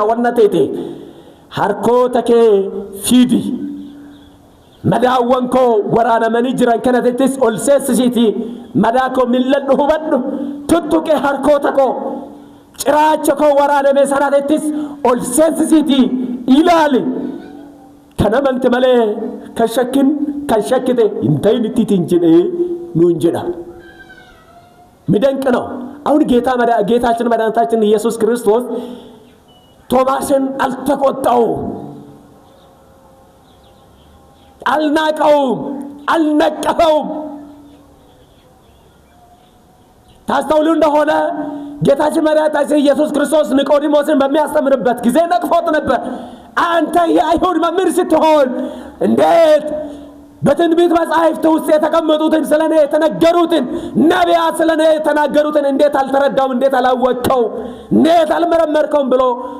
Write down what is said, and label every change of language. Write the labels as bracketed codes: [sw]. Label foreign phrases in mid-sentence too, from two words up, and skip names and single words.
[om] wanna ta'e harkoota kee fidi madaawwan koo waraanamanii jiran kanattis ol seessisiiti madaa koo milladhu hubadhu tuttuqee harkoota koo ciraacha koo waraaname sanattis ol seessisiiti ilaali kana malte malee kan shakkite intayinittiin jedhee nuun jedha [am] ሚደንቅ ነው። አሁን ጌታችን መድኃኒታችን ኢየሱስ ክርስቶስ ቶማስን አልተቆጣው አልናቀው አልነቀፈው ታስተውሉ እንደሆነ ጌታችን መድኃኒታችን ኢየሱስ ክርስቶስ ኒቆዲሞስን በሚያስተምርበት ጊዜ ነቅፎት ነበር። አንተ የአይሁድ መምህር ስትሆን እንዴት በትንቢት መጻሕፍት ውስጥ የተቀመጡትን ስለኔ የተነገሩትን ነቢያት ስለኔ የተናገሩትን እንዴት አልተረዳውም እንዴት አላወቀው እንዴት አልመረመርከውም ብሎ